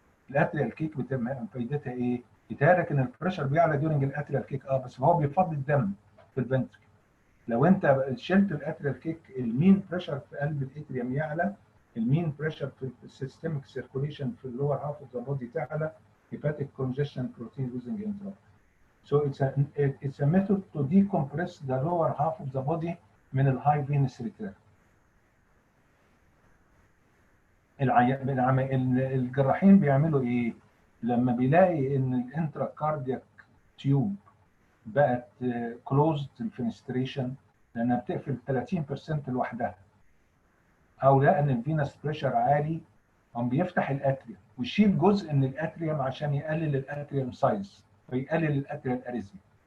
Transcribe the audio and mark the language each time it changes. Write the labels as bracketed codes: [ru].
[ar] الاتريال كيك بتبقى فايدتها ايه؟ يتهيألك ان البريشر بيعلى ديورنج الاتريال كيك، بس هو بيفضي الدم في الفنتركل. لو انت شلت الاتريال كيك المين بريشر في قلب الاتريوم يعلى، المين بريشر في السيستميك سيركوليشن في اللور هاف اوف ذا بودي تعلى، [en] hepatic congestion, protein losing enteropathy. So it's a method to decompress the lower half of the body [ar] من الهاي فينس ريتيرن. الجراحين بيعملوا ايه؟ لما بيلاقي ان الانترا كاردياك تيوب بقت كلوزد الفينستريشن لانها بتقفل 30% لوحدها، او لقى ان الفينس بريشر عالي، قام بيفتح الاتريوم ويشيل جزء من الاتريوم عشان يقلل الاتريوم سايز ويقلل الاتريال اريزميا.